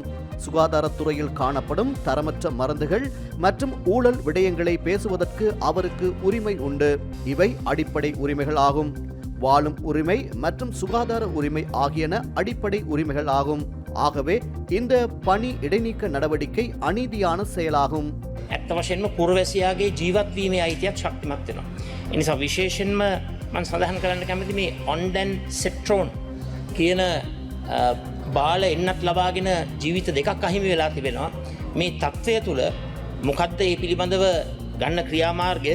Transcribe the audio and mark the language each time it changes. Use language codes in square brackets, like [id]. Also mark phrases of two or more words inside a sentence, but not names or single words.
[ta] சுகாதாரத்துறையில் காணப்படும் தரமற்ற மருந்துகள் மற்றும் ஊழல் விடயங்களை பேசுவதற்கு அவருக்கு உரிமை உண்டு. இவை அடிப்படை உரிமைகள் ஆகும். வாழும் உரிமை மற்றும் சுகாதார உரிமை ஆகியன அடிப்படை உரிமைகள் ஆகும். ஆகவே இந்த பணி இடைநீக்க நடவடிக்கை අනීதியான செயலாகும். [si] ඇත්ත වශයෙන්ම පුරවැසියාගේ ජීවත් වීමේ අයිතියක් ශක්තිමත් වෙනවා. ඒ නිසා විශේෂයෙන්ම මම සඳහන් කරන්න කැමති මේ ඔන්ඩන් සෙට්‍රෝන් කියන බාල එන්නත් ලබාගෙන ජීවිත දෙකක් අහිමි වෙලා තිබෙනවා. මේ තත්ත්වය තුළ මොකද්ද මේ පිළිබඳව ගන්න ක්‍රියාමාර්ගය?